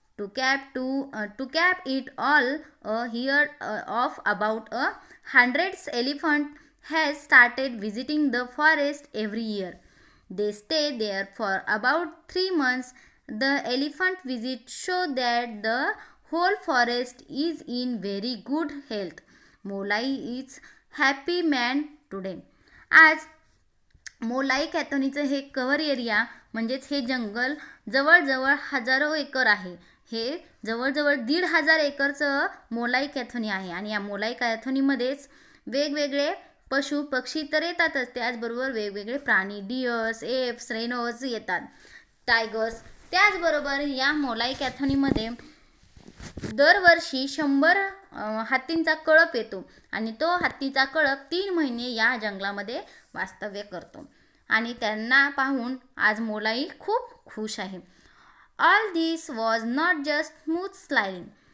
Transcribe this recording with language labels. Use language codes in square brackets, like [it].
[en] To cap it all, a herd of about 100 elephants has started visiting the forest every year. They stay there for about 3 months. The elephant visits show that the whole forest is in very good health. Molai is happy man today. [mr] आज मोलाई कॅथोनीचं हे cover area म्हणजेच हे जंगल जवळजवळ हजारो acre आहे. हे जवळजवळ 1,500 एकरचं मोलाई कॅथोनी आहे आणि या मोलाई कॅथोनीमध्येच वेगवेगळे पशु पक्षी तर येतातच, त्याचबरोबर वेगवेगळे प्राणी, डिअर्स, एप्स, रेनोज येतात, टायगर्स. त्याचबरोबर या मोलाई कॅथोनीमध्ये दरवर्षी 100 हत्तींचा कळप येतो आणि तो हत्तीचा कळप 3 महिने या जंगलामध्ये वास्तव्य करतो आणि त्यांना पाहून आज मोलाई खूप खुश आहे. [en] All this was not just smooth sailing.